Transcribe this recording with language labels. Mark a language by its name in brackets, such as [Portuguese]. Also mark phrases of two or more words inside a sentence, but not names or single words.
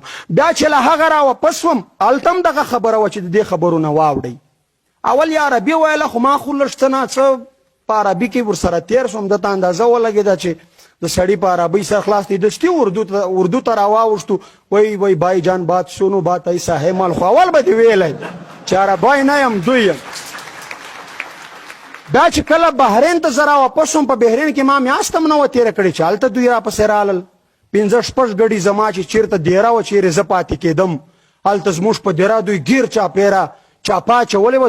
[Pashto] بیا چې له هغه راواپس وم هلته هم دغه خبره وه چې د دې خبرو نه واوړئ. اول یې عربي ویله, خو ما خو لږ څه نه څه په عربي کې ورسره تیر شوم, دته اندازه ولګېده چې د سړي په عربي سر خلاص دی, دستي اردو ته راواوښتو, وای [Urdu] بای جان بات سونو بات ایسا ہے مال, [Pashto] خو اول به دې ویلی چې عربی نه یم دوی یم. بیا چې کله بحرین ته زه راواپس شوم, په بحرین کې ما میاشت هم نه وه تېره کړې چې هلته دوی راپسې رالل. 5-6 ګډي زما چې چېرته دیره وه چېرې زه پاتې کېدم, هلته زموږ په دیره دوی ګیر چاپېره چاپا اچولې وه.